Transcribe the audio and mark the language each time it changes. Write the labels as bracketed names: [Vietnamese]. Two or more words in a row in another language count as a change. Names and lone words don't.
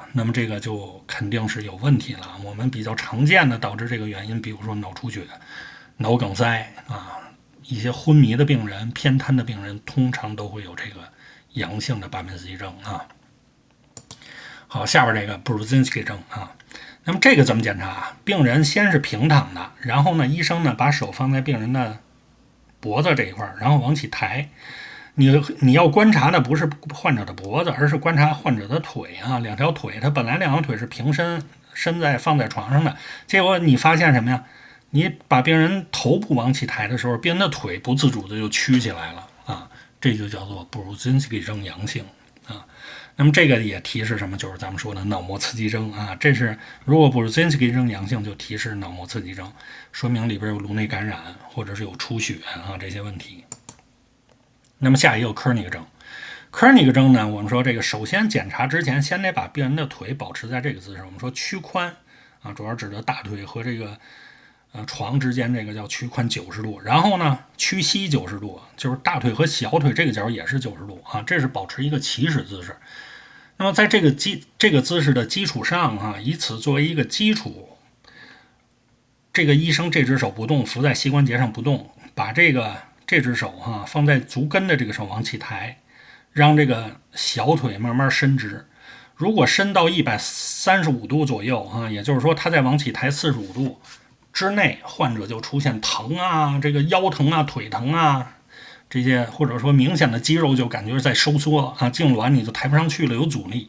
[Chinese] 那麼這個就肯定是有問題了。我們比較常見的導致這個原因，比如說腦出血、腦梗塞啊，一些昏迷的病人、偏癱的病人，通常都會有這個陽性的巴賓斯一征啊。好，下邊這個布魯金斯基征啊。那麼這個怎麼檢查？病人先是平躺的，然後呢，醫生呢把手放在病人的脖子這一塊，然後往起抬。你要觀察的不是患者的脖子，而是觀察患者的腿啊，2條腿，他本來2條腿是平伸放在床上的，結果你發現什麼呀？你把病人頭部往起抬的時候，病人的腿不自主的就曲起來了啊，這就叫做布魯金斯基征陽性啊。那麼這個也提示什麼？就是咱們說的腦膜刺激征啊。這是如果布魯金斯基征陽性，就提示腦膜刺激征，說明裡邊有顱內感染或者是有出血啊這些問題。那麼下一個科尼克征，科尼克征呢，我們說這個首先檢查之前，先得把病人的腿保持在這個姿勢。我們說屈髖啊，主要指的大腿和這個床之間，這個叫屈髖90度。然後呢，屈膝90度，就是大腿和小腿這個角也是90度啊，這是保持一個起始姿勢。那麼在這個姿勢的基礎上啊，以此作為一個基礎，這個醫生這只手不動，扶在膝關節上不動，把這只手放在足跟的這個手往起抬，讓這個小腿慢慢伸直。如果伸到135度左右啊，也就是說他在往起抬45度之內，患者就出現疼啊，這個腰疼啊、腿疼啊這些，或者說明顯的肌肉就感覺在收縮啊，痙攣你就抬不上去了，有阻力。